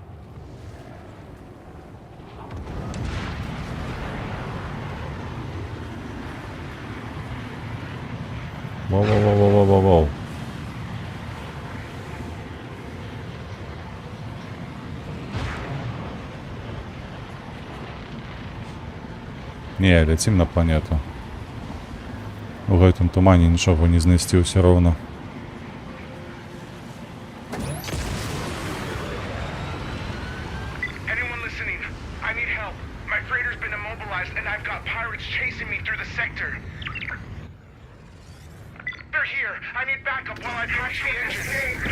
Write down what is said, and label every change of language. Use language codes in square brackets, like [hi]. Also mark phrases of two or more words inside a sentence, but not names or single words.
[be] Воу-воу-воу-воу-воу-воу. Не, ляцім на планету. У гэтым тумане нічога не знайсці ўсё роўна. [en] Anyone listening? I need help. My freighter's been immobilized and I've got pirates chasing me through the sector. They're here. I need backup while I patch the engine.